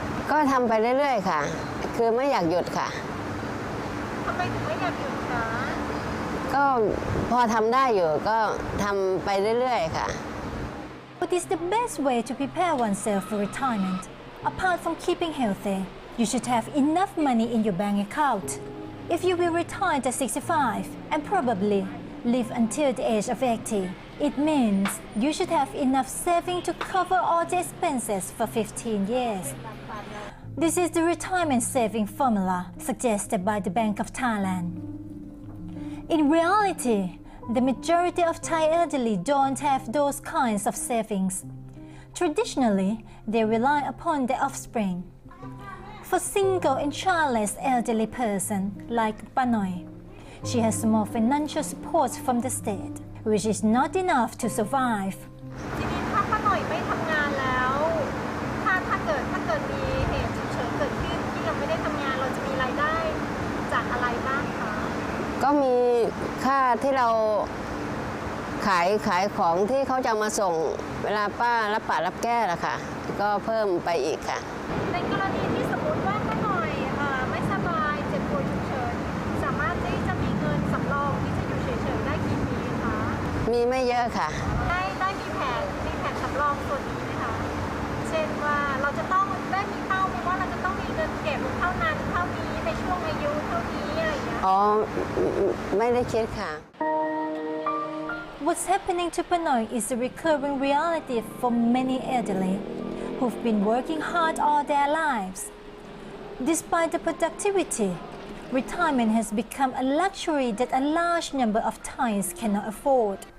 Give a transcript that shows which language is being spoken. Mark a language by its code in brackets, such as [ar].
[th] ก็ทำไปเรื่อยๆค่ะคือไม่อยากหยุดค่ะ ำไมถึงไม่อยากหยุดคะ ก็พอทำได้อยู่ก็ทำไปเรื่อยๆค่ะ [en] What is the best way to prepare oneself for retirement? Apart from keeping healthy, you should have enough money in your bank account. If you will retire at 65 and probably live until the age of 80, it means you should have enough saving to cover all the expenses for 15 years. This is the retirement saving formula suggested by the Bank of Thailand. In reality, the majority of Thai elderly don't have those kinds of savings. Traditionally, they rely upon their offspring. For single and childless elderly person like Panoi, she has small financial support from the state, which is not enough to survive. [th] ทีนี้ถ้าป้าหน่อยไม่ทำงานแล้วถ้าเกิดมีเหตุฉุกเฉินเกิดขึ้นที่เราไม่ได้ทำงานเราจะมีรายได้จากอะไรบ้างคะ ก็มีค่าที่เราขายของที่เขาจะมาส่งเวลาป้ารับแก้ละค่ะก็เพิ่มไปอีกค่ะ ในกรณีที่สมมติว่าป้าหน่อยไม่สบายเจ็บป่วยฉุกเฉินสามารถที่จะมีเงินสำรองที่จะอยู่เฉยๆได้กี่ปีคะ มีไม่เยอะค่ะ ได้มีแผนสำรองส่วนนี้ไหมคะเช่นว่าเราจะต้องได้มีเป้าไหมว่าเราจะต้องมีเงินเก็บเท่านั้นเท่านี้ในช่วงอายุเท่านี้อะไรอย่างเงี้ย อ๋อไม่ได้คิดค่ะ [en] What's happening to Panoy is a recurring reality for many elderly who've been working hard all their lives. Despite the productivity, retirement has become a luxury that a large number of Thais cannot afford.